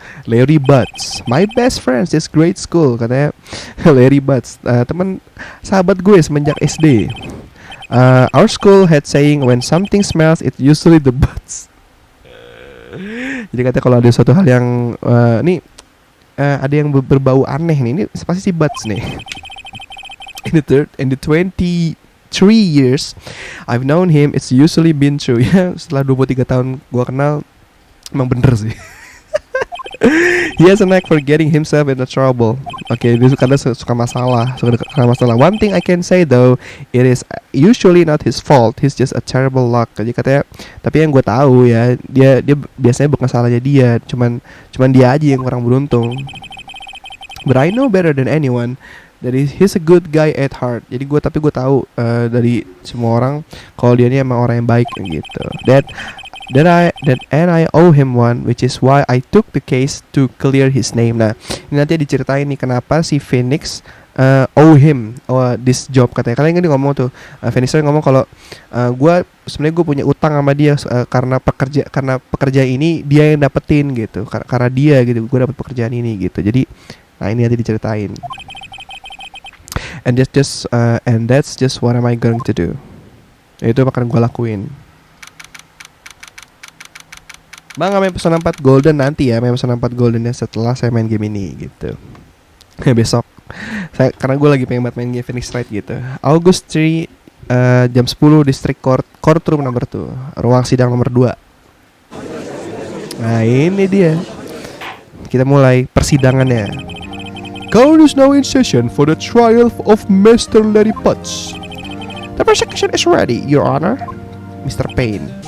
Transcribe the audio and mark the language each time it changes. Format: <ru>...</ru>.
<en>Larry Butts, my best friend since grade school,</en> <id>katanya. Larry Butts, teman sahabat gue semenjak SD.</id> <en>Our school had saying when something smells it usually the butts.</en> <id>Jadi katanya kalau ada suatu hal yang ada yang berbau aneh nih, ini pasti si Butts nih.</id> <en>In the 23 years I've known him, it's usually been true.</en> <id>Ya, setelah 23 tahun gua kenal, emang bener sih.</id> <en>He has a knack for getting himself into trouble. Okay,</en> <id>dia karena suka masalah.</id> <en>One thing I can say though, it is usually not his fault. He's just a terrible luck.</en> <id>Jadi katanya, tapi yang gue tahu ya, dia biasanya bukan salahnya dia, cuman dia aja yang kurang beruntung.</id> <en>But I know better than anyone that he's a good guy at heart.</en> <id>Jadi gue tahu dari semua orang kalau dia ini emang orang yang baik gitu.</id> <en>And I owe him one, which is why I took the case to clear his name.</en> <id>Nah, ini nanti diceritain nih kenapa si Phoenix</id> <en>owe him this job</en> <id>katanya. Kalian kan ngomong tuh, Phoenix ngomong kalau sebenarnya gue punya utang sama dia karena pekerja ini dia yang dapetin gitu. Karena dia gitu, gue dapet pekerjaan ini gitu. Jadi, nah ini nanti diceritain.</id> <en>And that's just what am I going to do.</en> <id>Itu akan gue lakuin. Bang, main Persona 4 Golden nanti ya, main Persona 4 Golden ya setelah saya main game ini gitu. Besok. Karena gue lagi pengen banget main game Phoenix Wright gitu. August 3 jam 10 District Courtroom number 2, ruang sidang nomor 2. Nah, ini dia. Kita mulai persidangannya.</id> <en>Court is now in session for the trial of Mr. Larry Butts. The prosecution is ready, Your Honor. Mr. Payne.</en>